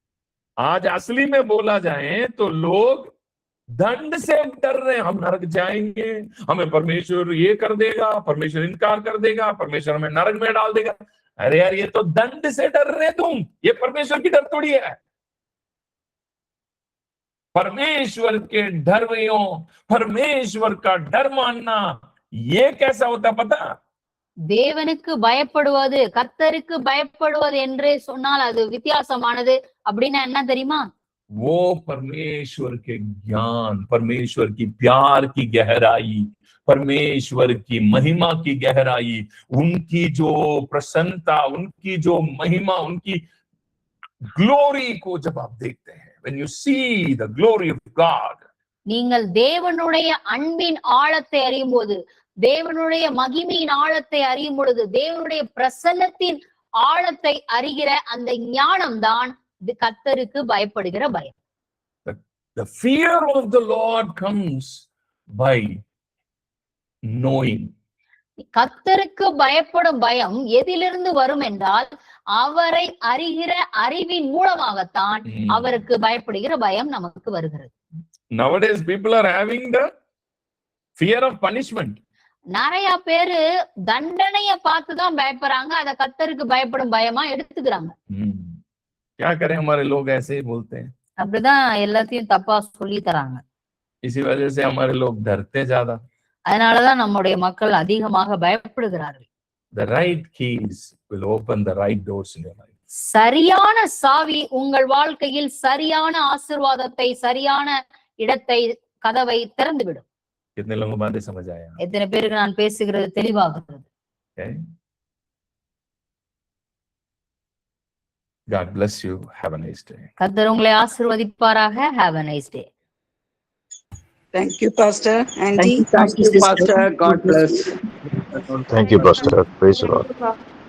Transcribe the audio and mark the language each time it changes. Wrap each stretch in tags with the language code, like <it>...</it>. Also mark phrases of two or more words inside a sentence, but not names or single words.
<hi>आज असली में बोला जाए तो लोग दंड से हम डर रहे हैं, हम नरक जाएंगे, हमें परमेश्वर ये कर देगा, परमेश्वर इनकार कर देगा, परमेश्वर हमें नरक में डाल देगा। अरे यार, ये तो दंड से डर रहे तुम, ये परमेश्वर की डर थोड़ी है। परमेश्वर के डर परमेश्वर का डर मानना, ये कैसा होता पता?</hi> <ta>தேவனுக்கு பயப்படுவது, கர்த்தருக்கு பயப்படுவது என்றே சொன்னால் அது வித்தியாசமானது. அப்படின்னா என்ன தெரியுமா?</ta> <hi>वो परमेश्वर के ज्ञान, परमेश्वर की प्यार की गहराई, परमेश्वर की महिमा की गहराई, उनकी जो प्रसन्नता, उनकी जो महिमा, उनकी ग्लोरी को जब आप देखते हैं,</hi> <en>when you see the glory of God,</en> <ta>நீங்கள் தேவனுடைய அன்பின் ஆழத்தை அறியும் போது, தேவனுடைய மகிமையின் ஆழத்தை அறியும் பொழுது, தேவனுடைய பிரசன்னத்தின் ஆழத்தை அறிகிற அந்த ஞானம் தான் கர்த்தருக்கு பயப்படுகிற பயம்.</ta> <en>The fear of the Lord comes by knowing.</en> <ta>கர்த்தருக்கு பயப்படும் பயம் எதிலிருந்து வரும் என்றால், அவரை அறிகிற அறிவின் மூலமாகத்தான் அவருக்கு பயப்படுகிற பயம் நமக்கு வருகிறது.</ta> <en>Nowadays people are having the fear of punishment.</en> <ta>நிறைய பேரு தண்டனைய பார்த்துதான் பயப்படுறாங்க, அத கர்த்தருக்கு பயப்படும் பயமா எடுத்துக்கிறாங்க.</ta> <hi>क्या करें, हमारे लोग ऐसे ही बोलते हैं,</hi> <ta>அப்படிதான் எல்லாத்தையும் தப்பா சொல்லி தராங்க.</ta> <hi>इसी वजह से हमारे लोग डरते ज्यादा.</hi> <ta>அதனாலதான் நம்முடைய மக்கள் அதிகமாக பயப்படுகிறார்கள்.</ta> <en>The right keys will open the right doors in your life.</en> <ta>சரியான சாவி உங்கள் வாழ்க்கையில் சரியான ஆசீர்வாதத்தை, சரியான இடத்தை, கதவை திறந்துவிடும்.</ta> <hi>कितने लोगों को बातें समझ आया?</hi> <ta>எத்தனை பேருக்கு நான் பேசுகிறது தெளிவாகிறது?</ta> <en>Okay. God bless you. Have a nice day.</en> <ta>கர்த்தர் உங்களை ஆசீர்வதிப்பாராக.</ta> <en>Have a nice day. Thank you, Pastor. Andy, thank you, Pastor. God bless. Thank you, Pastor. Praise the Lord.</en>